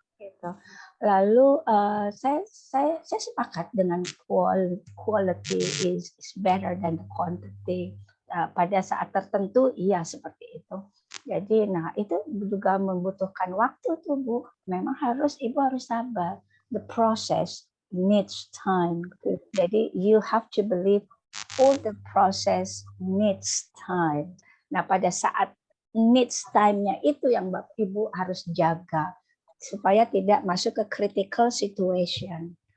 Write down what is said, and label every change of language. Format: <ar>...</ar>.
<id>Gitu. Lalu saya sepakat dengan</id> <en>quality is better than the quantity.</en> <id>Pada saat tertentu iya seperti itu. Jadi nah itu juga membutuhkan waktu tuh Bu. Memang ibu harus sabar.</id> <en>The process needs time.</en> <id>Jadi</id> <en>you have to believe all the process needs time.</en> <id>Nah pada saat</id> <en>needs time-</en> <id>nya itu yang Bapak Ibu harus jaga supaya tidak masuk ke critical situation.</id>